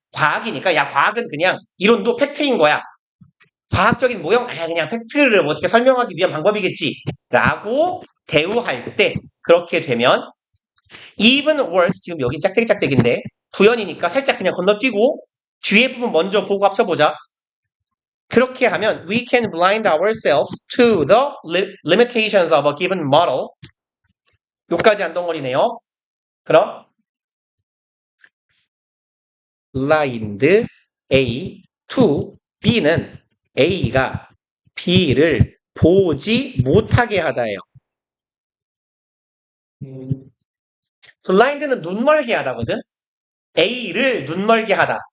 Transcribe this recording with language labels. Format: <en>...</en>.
<ko>과학이니까 야 과학은 그냥 이론도 팩트인 거야. 과학적인 모형 아니야 그냥 팩트를 어떻게 설명하기 위한 방법이겠지 라고 대우할 때 그렇게 되면</ko> <en>even worse</en> <ko>지금 여기 짝대기인데 부연이니까 살짝 그냥 건너뛰고 뒤에 부분 먼저 보고 합쳐보자. 그렇게 하면</ko> <en>we can blind ourselves to the limitations of a given model</en> <ko>요까지 안 덩어리네요. 그럼</ko> <en>blind A to B</en> <ko>는 A가 B를 보지 못하게 하다예요.</ko> <en>blind</en> <ko>는 눈멀게 하다거든. A를 눈멀게 하다.</ko>